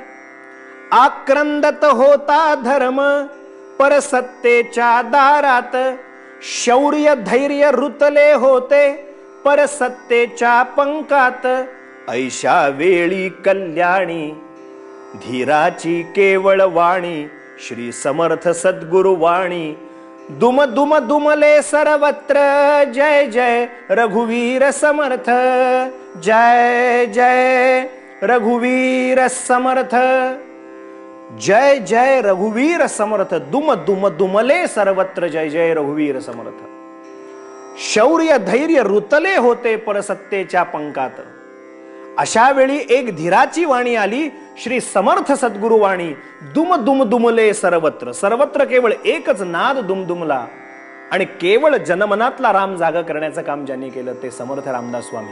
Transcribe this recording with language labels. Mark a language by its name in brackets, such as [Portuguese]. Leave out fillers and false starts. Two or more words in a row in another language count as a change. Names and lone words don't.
[Marathi] आक्रंदत होता धर्म परसत्तेच्या दारात, शौर्य धैर्य रुतले होते परसत्तेच्या पंकात, ऐशा वेळी कल्याणी धीराची केवळ वाणी, श्री समर्थ सद्गुरु वाणी, दुम दुम दुमले सर्वत्र, जय जय रघुवीर समर्थ, जय जय रघुवीर समर्थ, जय जय रघुवीर समर्थ, दुम दुम दुमले सर्वत्र, जय जय रघुवीर समर्थ. शौर्य धैर्य रुतले होते परसत्तेच्या पंकात. अशा वेळी एक धीराची वाणी आली, श्री समर्थ सद्गुरु वाणी, दुम दुम दुमले सर्वत्र. सर्वत्र केवळ एकच नाद दुमदुमला आणि केवळ जनमनातला राम जागा करण्याचं काम ज्यांनी केलं ते समर्थ रामदास स्वामी.